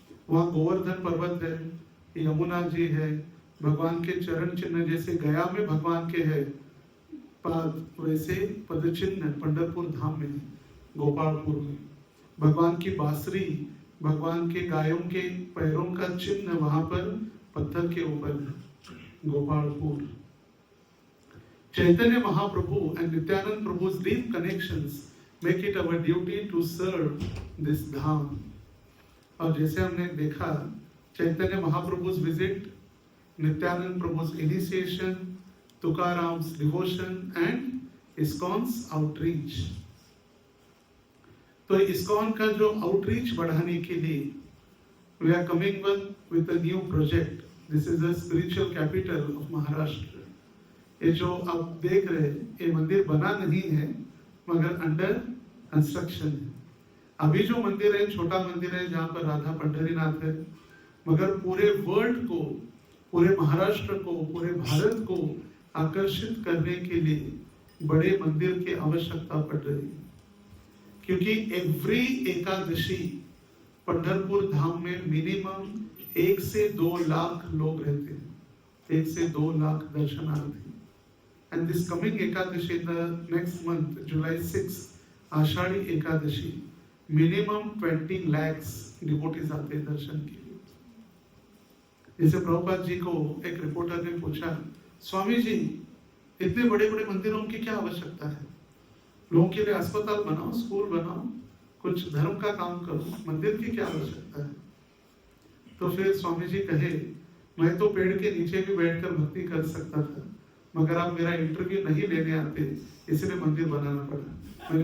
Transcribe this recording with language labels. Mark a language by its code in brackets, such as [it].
[hi] वहाँ गोवर्धन पर्वत है, यमुना जी है, भगवान के चरण चिन्ह जैसे गया में भगवान के है पाद, वैसे पद चिन्ह पंढरपुर धाम में है, गोपालपुर में। भगवान की बांसुरी, भगवान के गायों के पैरों का चिन्ह वहां पर पत्थर के ऊपर है, Gopalpur. [en] Chaitanya Mahaprabhu and Nityanand Prabhu's deep connections make it our duty to serve this dham. [hi] और जैसे हमने देखा, [en] Chaitanya Mahaprabhu's visit, Nityanand Prabhu's initiation, Tukaram's devotion and ISKCON's outreach। [hi] तो इस्कॉन का जो आउटरीच बढ़ाने के लिए [en] We are coming with a new project. This is the spiritual capital of Maharashtra. [hi] ये जो आप देख रहे हैं ये मंदिर बना नहीं है मगर [en] under construction [hi] है. अभी जो मंदिर है छोटा मंदिर है जहाँ पर राधा पंढरीनाथ है, मगर पूरे वर्ल्ड को, पूरे महाराष्ट्र को, पूरे भारत को आकर्षित करने के लिए बड़े मंदिर की आवश्यकता पड़ रही है. क्योंकि एवरी एकादशी पंढरपुर धाम में मिनिमम 1 से 2 लाख लोग रहते हैं, 1 से 2 लाख दर्शनार्थी. [en] And this coming Ekadashi, the next month, July 6, Ashadhi Ekadashi, minimum 20 lakhs devotees [hi] आते हैं दर्शन के लिए. जैसे प्रभुपाद जी को एक रिपोर्टर ने पूछा, स्वामी जी इतने बड़े बड़े मंदिरों की क्या आवश्यकता है? लोगों के लिए अस्पताल बनाओ, स्कूल बनाओ, कुछ धर्म का काम करो, मंदिर की क्या आवश्यकता है? तो फिर स्वामी जी कहे, मैं तो पेड़ के नीचे भी बैठकर भक्ति कर सकता था, मगर आप मेरा इंटरव्यू नहीं लेने आते, इसलिए मंदिर बनाना पड़ा.